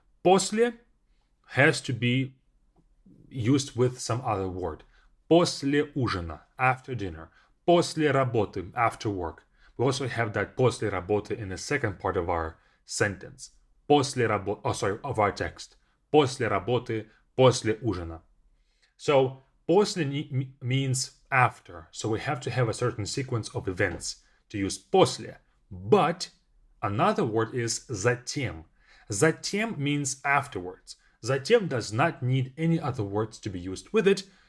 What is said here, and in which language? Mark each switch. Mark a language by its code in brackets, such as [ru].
[en] После has to be used with some other word. [ru] После ужина, [en] after dinner. [ru] После работы, [en] after work. We also have that [ru] после работы [en] in the second part of our sentence. [ru] После работы, [en] of our text. [ru] После работы, после ужина. [en] So, после means after. So we have to have a certain sequence of events to use после. But another word is затем. Затем means afterwards. Затем does not need any other words to be used with it.